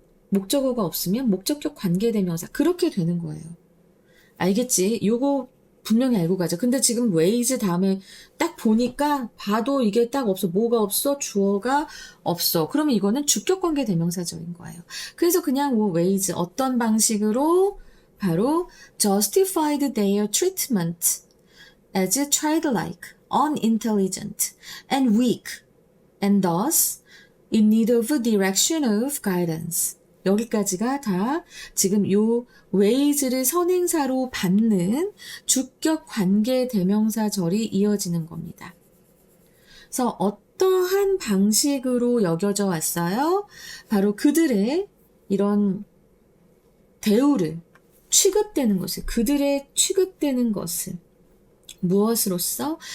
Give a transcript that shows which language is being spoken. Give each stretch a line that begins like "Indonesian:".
Korean: 목적어가 없으면 목적격 관계대명사. 그렇게 되는 거예요. 알겠지? 요거 분명히 알고 가자. 근데 지금 ways 다음에 딱 보니까 봐도 이게 딱 없어. 뭐가 없어? 주어가 없어. 그러면 이거는 주격 관계 대명사절인 거예요. 그래서 그냥 뭐 ways 어떤 방식으로 바로
English: justified their treatment as childlike, unintelligent, and weak, and thus in need of direction of guidance.
Korean: 여기까지가 다 지금 요 ways를 선행사로 받는 주격 관계 대명사절이 이어지는 겁니다. 그래서 어떠한 방식으로 여겨져 왔어요? 바로 그들의 이런 대우를 취급되는 것을, 그들의 취급되는 것을 무엇으로써?